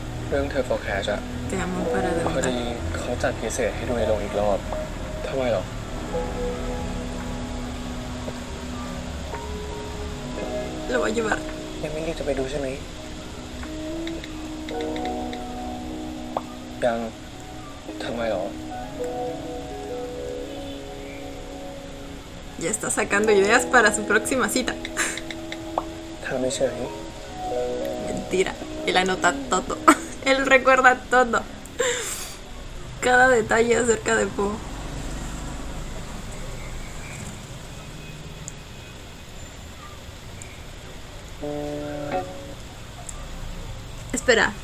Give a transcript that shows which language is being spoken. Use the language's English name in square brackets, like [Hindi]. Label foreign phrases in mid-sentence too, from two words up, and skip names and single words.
[Thai] เรื่องเธอ forecast อะ [Spanish] Te amo para [Thai] พอ [Spanish] de [Thai] ดีเขาจัดพิเศษให้ดูในโรงอีกรอบทำไมหรอ [Spanish] Lo voy a llevar. [Thai] ยังไม่รีบจะไปดูใช่ไหมยังทำไมหรอ [Spanish] Ya está sacando ideas para su próxima cita. [Thai] เธอไม่เฉย [Spanish] Mentira. Él anota todo. Él recuerda todo. Cada detalle acerca de Po. Espera.